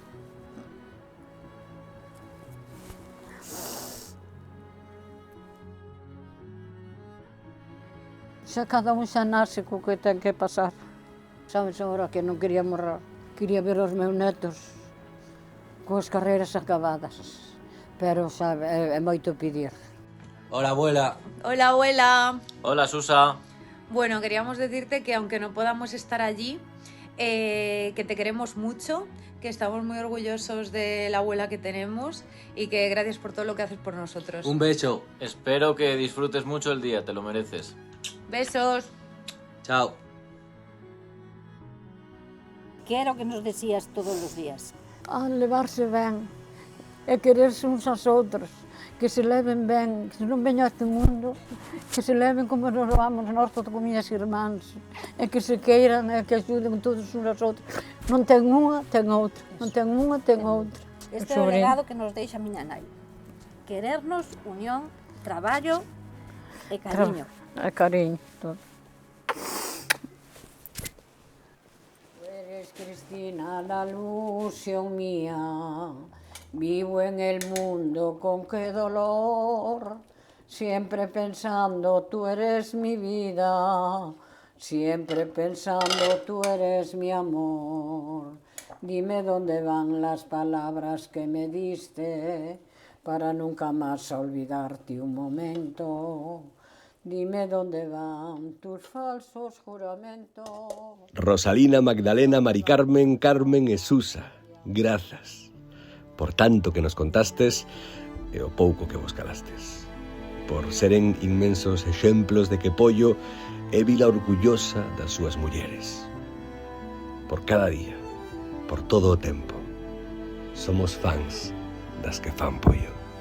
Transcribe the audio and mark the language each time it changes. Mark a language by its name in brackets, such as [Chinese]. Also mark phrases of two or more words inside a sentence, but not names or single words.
[Galician] Xa cada un xa nace co que ten que pasar. Sabes agora que non quería morrer. Quería ver os meus netos coas carreiras acabadas. Pero sabe, é moito pedir. [Spanish] Hola, abuela. Hola, abuela. Hola, Susa. Bueno, queríamos decirte que aunque no podamos estar allí, que te queremos mucho, que estamos muy orgullosos de la abuela que tenemos y que gracias por todo lo que haces por nosotros. Un beso. Espero que disfrutes mucho el día, te lo mereces. Besos. Chao. [Galician] Que era o que nos decías todos os días? A levarse ben, e quererse uns aos outros, que se leven ben, que non veño a este mundo, que se leven como nos vamos nós todos con miñas irmáns, e que se queiran e que axuden todos uns aos outros. Non ten unha, ten outra, non ten unha, ten outra. Este é o legado que nos deixa a miña nai. Querernos, unión, traballo e cariño. E cariño, todo. [Spanish] Cristina, la ilusión mía, vivo en el mundo con qué dolor, siempre pensando tú eres mi vida, siempre pensando tú eres mi amor. Dime dónde van las palabras que me diste para nunca más olvidarte un momento. Dime dónde van tus falsos juramentos. [Galician] Rosalina, Magdalena, Mari Carmen, Carmen e Susa, grazas por tanto que nos contastes e o pouco que vos calastes, por seren inmensos exemplos de que Pollo é vila orgullosa das súas mulleres. Por cada día, por todo o tempo, somos fans das que fan Pollo.